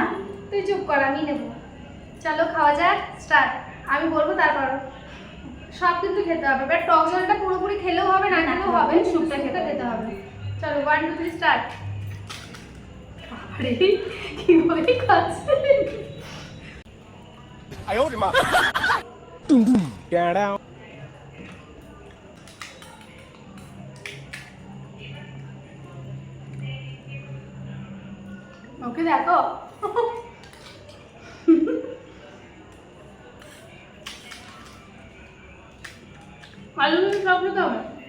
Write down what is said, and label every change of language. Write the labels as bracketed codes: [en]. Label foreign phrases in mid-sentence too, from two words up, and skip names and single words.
[bn] তুই চুপ কর, আমি নেব। চলো খাওয়া যাক, স্টার্ট। আমি বলবো তারপর সব কিন্তু খেতে হবে। বাট টক ঝালটা পুরোপুরি খেলেও হবে না, খেলেও হবে, স্যুপটা খেতে হবে। চলো 1 2 3 স্টার্ট। আরে কি বলে খাচ্ছে। [zh] 哎呦我的妈！咚咚 ， [en] get down。 [bn] ওকে দেখো, আলু সব খেতে হবে।